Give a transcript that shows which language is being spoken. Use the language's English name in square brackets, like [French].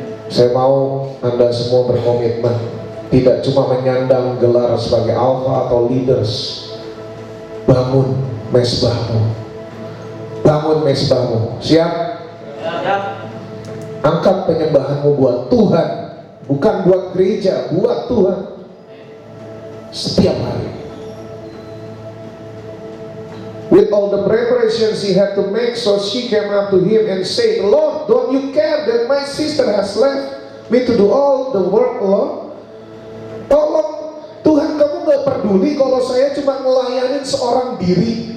[Indonesian] Saya mau Anda semua berkomitmen, tidak cuma menyandang gelar sebagai Alpha atau leaders. Bangun mesbahmu. Bangun mesbahmu. Siap? Siap. Angkat penyembahanmu buat Tuhan, bukan buat gereja, buat Tuhan. Setiap hari. [English] With all the preparations he had to make, so she came up to him and said, Lord, don't you care that my sister has left me to do all the work alone? [Indonesian] Tolong Tuhan, kamu gak peduli kalau saya cuma ngelayanin seorang diri.